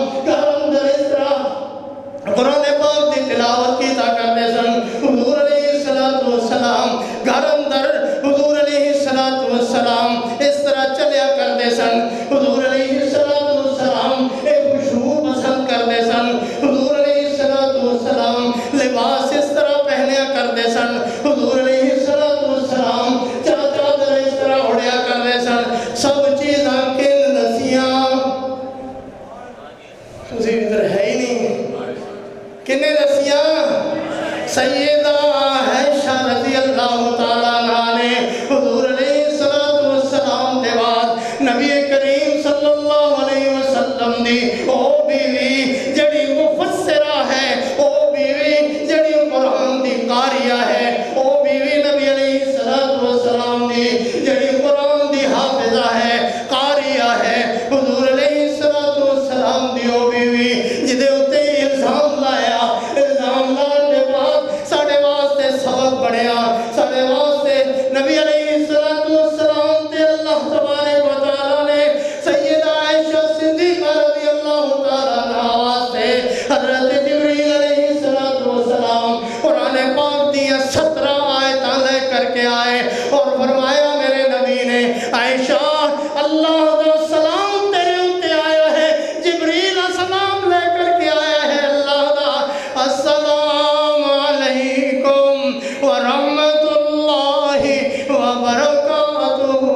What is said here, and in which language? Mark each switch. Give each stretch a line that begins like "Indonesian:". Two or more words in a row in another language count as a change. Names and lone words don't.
Punjabi: گھر اندر اس طرح قرآن پاک کی تلاوت کیتا کرتے سن حضور علیہ السلام گھر اندر حضور علیہ السلام اس طرح چلیا کرتے سن حضور علیہ السلام ایک خوشبو پسند کرتے سن حضور علیہ السلام لباس اس طرح پہنیا کرتے سن حضور علیہ السلام چادر اس طرح اڑیا کرتے سن سب چیزاں کن دسیاں تسی ادھر ہے ہی نہیں کنے دسیاں سیدہ عائشہ رضی اللہ تعالیٰ عنہ نے حضور علیہ السلام دے بعد نبی کریم صلی اللہ علیہ وسلم دی او بیوی جڑی مفسرہ ہے او بیوی جڑی قرآن دی قاریہ ہے او بیوی نبی علیہ السلام دی جڑی قرآن دی حافظہ ہے قاریہ ہے حضور علیہ السلام دی او بیوی جدے اتے الزام لایا الزام لان دے بعد ساڑھے واسطے سبق بڑھیا ساڑھے واسطے نبی علیہ السلام تے اللہ تبارک و تعالیٰ نے سیدہ عائشہ صدیقہ رضی اللہ تعالیٰ عنہ واسطے حضرت جبریل علیہ السلام قرآن پاک دیا 17 آیتاں لے کر کے آئے اور فرمایا میرے نبی نے عائشہ اللہ دا سلام تیرے انتے آیا ہے جبریل سلام لے کر کے آیا ہے اللہ دا
Arabic: السلام علیکم ورحمت اللہ وبرکاتہ